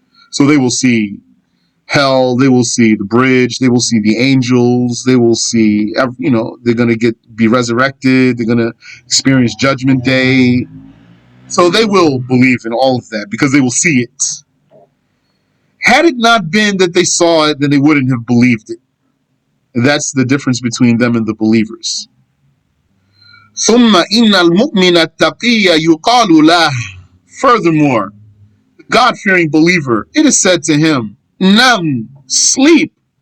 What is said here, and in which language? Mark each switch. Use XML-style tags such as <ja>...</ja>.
<en>So they will see hell, they will see the bridge, they will see the angels, they will see, they're going to be resurrected, they're going to experience Judgment Day. So they will believe in all of that because they will see it. Had it not been that they saw it, then they wouldn't have believed it. That's the difference between them and the believers.</en> <ar>ثم إن المؤمن التقي يقال له.</ar> <en>Furthermore, the God-fearing believer, it is said to him, Nam, sleep.</en>